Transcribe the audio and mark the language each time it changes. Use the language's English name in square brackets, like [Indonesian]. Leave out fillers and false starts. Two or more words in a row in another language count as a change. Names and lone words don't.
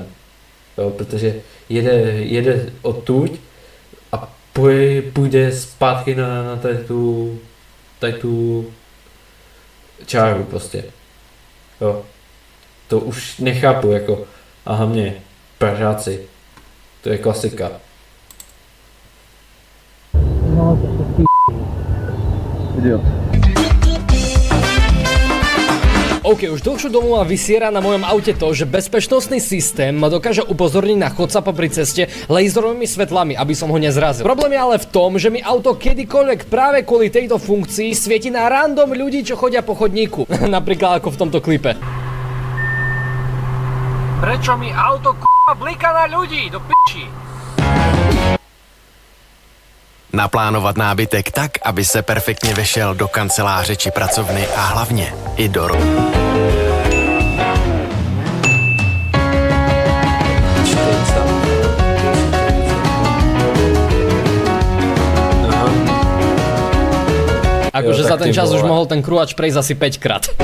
[Czech] Jo, protože jede odtud a půjde zpátky na tady tu čáru prostě. Jo. To už nechápu, jako, a hlavně Pražáci. To je klasika. No, to jsou idiot. [Slovak] OK, už dlhšiu dobu ma vysiera na mojom aute to, že bezpečnostný systém ma dokáže upozorniť na chodca popri ceste laserovými svetlami, aby som ho nezrazil. Problém je ale v tom, že mi auto kedykoľvek práve kvôli tejto funkcii svieti na random ľudí, čo chodia po chodníku. Napríklad ako v tomto klipe. Prečo mi auto blíka na ľudí? Do piči! [Czech] Naplánovat nábytek tak, aby se perfektně vešel do kanceláře či pracovny a hlavně i do [Slovak] Akože za ten čas už mohol ten krúvač prejsť asi 5 krát.